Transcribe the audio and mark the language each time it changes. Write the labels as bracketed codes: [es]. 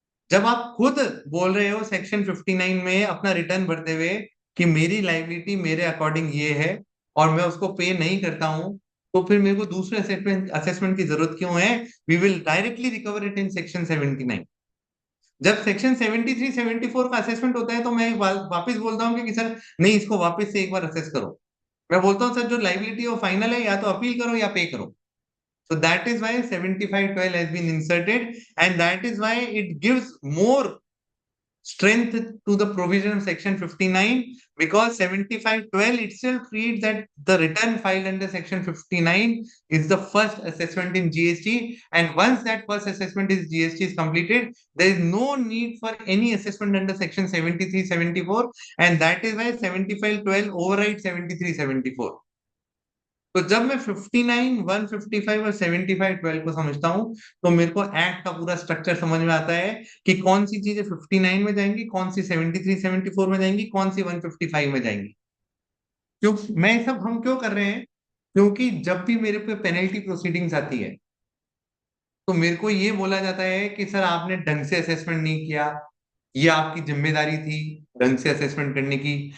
[hi] जब आप खुद बोल रहे हो सेक्शन 59 में अपना रिटर्न भरते हुए कि मेरी लाइबिलिटी मेरे अकॉर्डिंग ये है और मैं उसको पे नहीं करता हूं, तो फिर मेरे को दूसरे असेसमेंट की जरूरत क्यों है। [en] We will directly recover it in section 79। [hi] जब सेक्शन 73 74 का असेसमेंट होता है तो मैं वापस बोलता हूँ कि सर नहीं, इसको वापस से एक बार असेस करो। मैं बोलता हूँ सर जो लाइबिलिटी है वो फाइनल है, या तो अपील करो या पे करो। [en] So that is why 75(12) has been inserted, and that is why it gives more strength to the provision of section 59, because 75(12) itself reads that the return filed under section 59 is the first assessment in GST, and once that first assessment is GST is completed, there is no need for any assessment under section 73 74, and that is why 75(12) overrides 73 74। [hi] तो जब मैं 59 155 और 75(12) को समझता हूं तो मेरे को एक्ट का पूरा स्ट्रक्चर समझ में आता है कि कौन सी चीजें 59 में जाएंगी, कौन सी 73 74 में जाएंगी, कौन सी 155 में जाएंगी। क्यों मैं सब हम क्यों कर रहे हैं, क्योंकि जब भी मेरे पे पेनल्टी प्रोसीडिंग्स आती है तो मेरे को ये बोला जाता है कि सर आपने ढंग से असेसमेंट नहीं किया, ये आपकी जिम्मेदारी थी ढंग से असेसमेंट करने की।